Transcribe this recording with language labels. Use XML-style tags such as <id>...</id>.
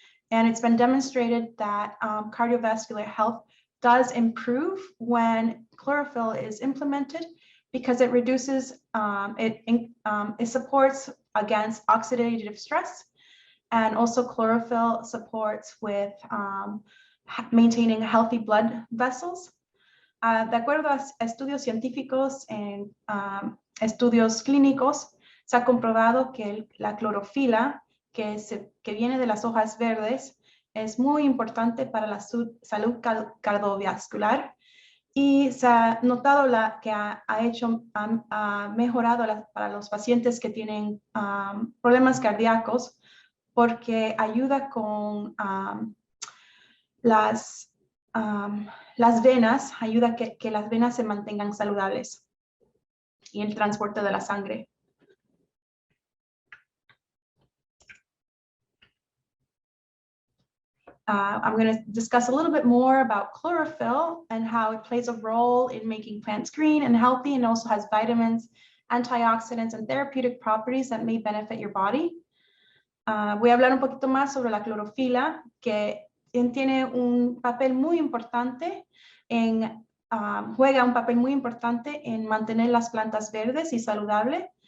<en>And it's been demonstrated that cardiovascular health does improve when chlorophyll is implemented because it reduces, it supports against oxidative stress. And also chlorophyll supports with maintaining healthy blood vessels.</en> <es>De acuerdo a estudios científicos en estudios clínicos, se ha comprobado que la clorofila que viene de las hojas verdes es muy importante para la salud cardiovascular y se ha notado que ha mejorado para los pacientes que tienen problemas cardíacos porque ayuda con las venas, ayuda que las venas se mantengan saludables y el transporte de la sangre.</es> <en>I'm going to discuss a little bit more about chlorophyll and how it plays a role in making plants green and healthy, and also has vitamins, antioxidants, and therapeutic properties that may benefit your body.</en> <es>Voy a hablar un poquito más sobre la clorofila, que tiene un papel muy importante juega un papel muy importante en mantener las plantas verdes y saludables.</es>